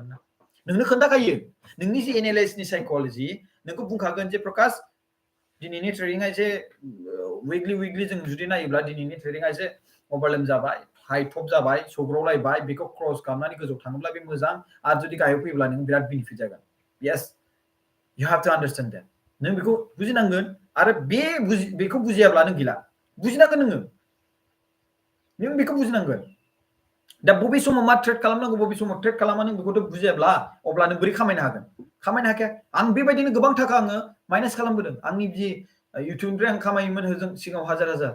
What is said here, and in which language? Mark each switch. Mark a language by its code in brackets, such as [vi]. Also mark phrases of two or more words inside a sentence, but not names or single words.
[brx] ना नोंनो खोन्थाखायो नोंनि जे [en] analysisनि psychology [brx] नोंखौ बुंखागोन जे प्रकाश दिनैनि ट्रेडिंआ एसे वीकली जों जुदि नायोब्ला दिनैनि ट्रेडिंआ एसे ओभारलेम जाबाय [en] high top [brx] जाबाय सौग्रावलायबाय बेखौ क्रस खालामनानै गोजौ थाङोब्ला बे मोजां आरो जुदि गाहायाव फैयोब्ला नों बिराद बेनिफिट जागोन [en] yes you have to understand that [brx] नों बेखौ बुजिनांगोन आरो बेखौ बुजियाब्ला नों गैला बुजिनांगोन नों बेखौ बुजिनांगोन दा बबे समाव मा ट्रेड खालामनांगौ बबे समाव ट्रेड खालामा नों बेखौथ' बुजियाब्ला अब्ला नों बोरै खामायनो हागोन खामायनो हाखाया आं बेबायदिनो गोबां थाखा आङो माइनास खालामबोदों आंनि जि इउटिउबनिफ्राय आं खामायोमोन होजों सिगाङाव हाजार